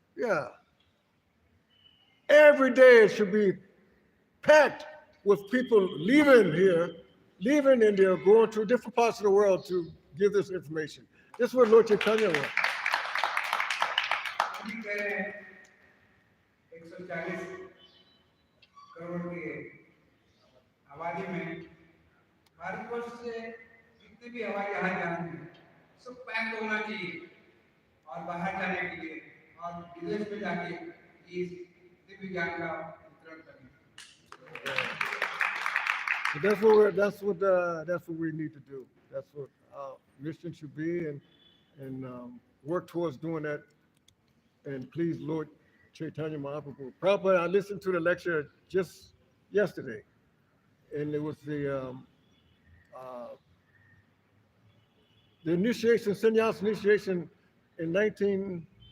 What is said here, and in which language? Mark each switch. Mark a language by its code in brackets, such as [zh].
[en] Yeah, every day it should be packed with people leaving here, leaving India, going to different parts of the world to give this information. This is what Lord Chaitanya wants. [hi] अभी कह रहे हैं 140 करोड़ की आबादी में भारतवर्ष से जितने भी हवाई जहाज जाते हैं सब पैक होना चाहिए और बाहर जाने के लिए और विदेश में जाके इस दिव्य ज्ञान का वितरण करना। [en] But that's what we need to do. That's what our mission should be, and work towards doing that. And please, Lord Chaitanya Mahaprabhu. Prabhupada, I listened to the lecture just yesterday, and it was the initiation, sannyas initiation in 19.